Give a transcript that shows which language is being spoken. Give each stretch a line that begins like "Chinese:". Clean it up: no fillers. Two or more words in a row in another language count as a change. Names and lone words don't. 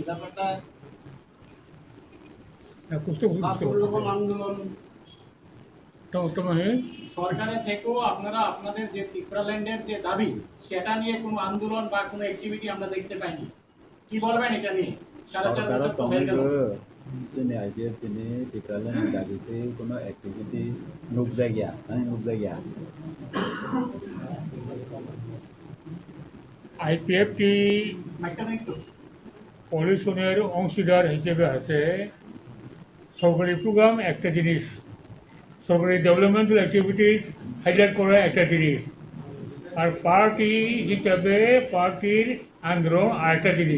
Bangla: ব্যাপারটা কোনো রকম আন্দোলন সরকারের থেকেও আপনারা আপনাদের যে টিফ্রাল্যান্ডের যে দাবি সেটা নিয়ে কোনো আন্দোলন বা কোনো অ্যাক্টিভিটি আমরা দেখতে পাইনি। কি বলবেন এটা নিয়ে?
Kok Borok: जोंनि आइडिया दिनै टिफ्रालेण्ड दाबिते कोनो एक्टिभिटी नुकजाया
Bangla: আইপিএফটি পলিউশনের অংশীদার হিসেবে আছে। সরকারি প্রোগ্রাম একটা জিনিস, সরকারি
English: developmental activities
Bangla: হাইলাইট করা একটা জিনিস, আর পার্টি হিসাবে পার্টির আন্দোলন আরেকটা জিনিস।